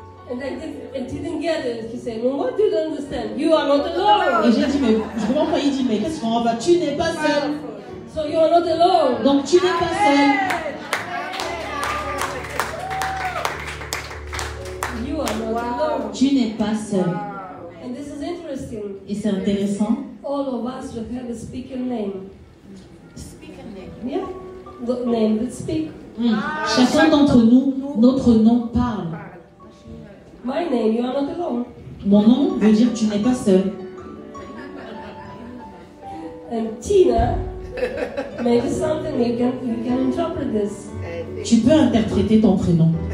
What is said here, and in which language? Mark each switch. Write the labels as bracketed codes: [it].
[en] And I didn't get it. He said, no, what do you understand? You are not alone. [fr] Et j'ai dit, mais je comprends pas. Il dit, mais qu'est-ce qu'on va? Tu n'es pas seul. [en] So you are not alone. [fr] Donc tu n'es pas seul. [en] You are not alone. [fr] Tu n'es pas seul. [en] And this is interesting. [fr] Et c'est intéressant. [en] All of us will have a speaker name. Speaker name? Yeah. The name that speak. [fr] Chacun d'entre nous, notre nom parle. [en] My name, you are not alone. [fr] Mon nom veut dire tu n'es pas seul. [en] And Tina, maybe something you can interpret this. [fr] Tu peux interpréter ton prénom.